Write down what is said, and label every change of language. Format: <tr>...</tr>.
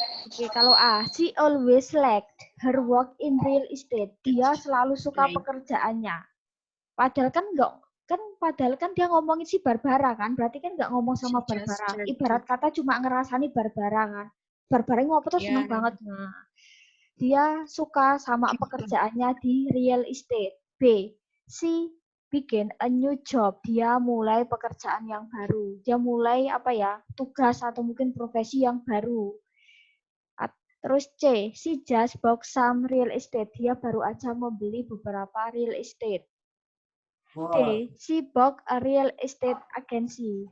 <id>Oke, kalau</id> <en>A, she always liked her work in real estate.</en> <id>Dia selalu suka pekerjaannya. Padahal kan dia ngomongin si Barbara kan, berarti kan nggak ngomong sama Barbara. Ibarat kata cuma ngerasani Barbara kan. Barbara</id> <jv>ngopo tuh seneng banget.</jv> <id>Nah, dia suka sama pekerjaannya di real estate.</id> <en>B, she began a new job.</en> <id>Dia mulai pekerjaan yang baru. Dia mulai tugas atau mungkin profesi yang baru. Terus</id> <en>C, she just bought some real estate.</en> <id>Dia baru aja membeli beberapa real estate.</id> <en>D, she bought a real estate agency.</en>